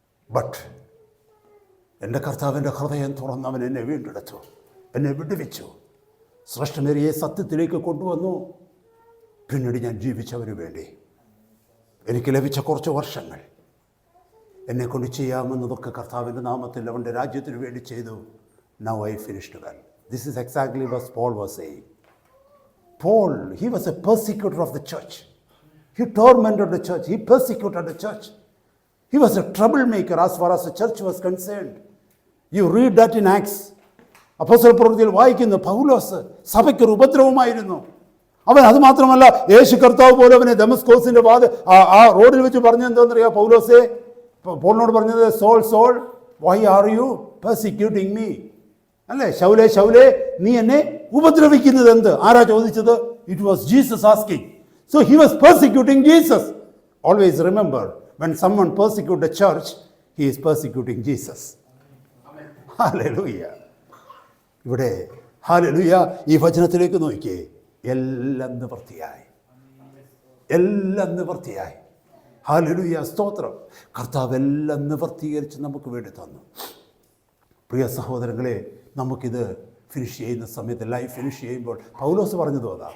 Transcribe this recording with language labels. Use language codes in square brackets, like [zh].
[ml] But എൻ്റെ കർത്താവിൻ്റെ ഹൃദയം തുറന്നവൻ എന്നെ വീണ്ടെടുത്തു, എന്നെ വിടുവിച്ചു, ശ്രേഷ്ഠമേറിയ സത്യത്തിലേക്ക് കൊണ്ടുവന്നു. പിന്നീട് ഞാൻ ജീവിച്ചവന് വേണ്ടി എനിക്ക് ലഭിച്ച കുറച്ച് വർഷങ്ങൾ എന്നെക്കൊണ്ട് ചെയ്യാമെന്നതൊക്കെ കർത്താവിൻ്റെ നാമത്തിൽ അവൻ്റെ രാജ്യത്തിന് വേണ്ടി ചെയ്തു. [en] Now I finished well. This is exactly what Paul was saying. Paul, he was a persecutor of the church. He tormented the church. He persecuted the church. He was a troublemaker as far as the church was concerned. You read that in Acts. [ml] അപ്പോസ്തല പ്രവൃത്തിയിൽ വായിക്കുന്നു, പൗലോസ് സഭയ്ക്കൊരു ഉപദ്രവമായിരുന്നു. അവൻ അത് മാത്രമല്ല, യേശു കർത്താവ് പോലും അവനെ ദമസ്കോസിന്റെ ആ റോഡിൽ വെച്ച് പറഞ്ഞത് എന്താണെന്നറിയാം? പൗലോസേ, പോളിനോട് പറഞ്ഞത്, [en] Saul Saul, why are you persecuting me? [ml] അല്ലേ, ശൗലേ ശൗലേ, നീ എന്നെ ഉപദ്രവിക്കുന്നത് എന്ത്? ആരാ ചോദിച്ചത്? [en] It was Jesus asking. So he was persecuting Jesus. Always remember, when someone persecutes the church, he is persecuting Jesus. [ml] Hallelujah. ഇവിടെ ഹല്ലേലൂയ, ഈ വചനത്തിലേക്ക് നോക്കിയേ, എല്ലാം നിവൃത്തിയായി, എല്ലാം നിവൃത്തിയായി. ഹല്ലേലൂയ, സ്തോത്രം. കർത്താവ് എല്ലാം നിവൃത്തീകരിച്ച് നമുക്ക് വേണ്ടി തന്നു. പ്രിയ സഹോദരങ്ങളെ, നമുക്കിത് ഫിനിഷ് ചെയ്യുന്ന സമയത്ത്, ലൈഫ് ഫിനിഷ് ചെയ്യുമ്പോൾ പൗലോസ് പറഞ്ഞത് അതാ.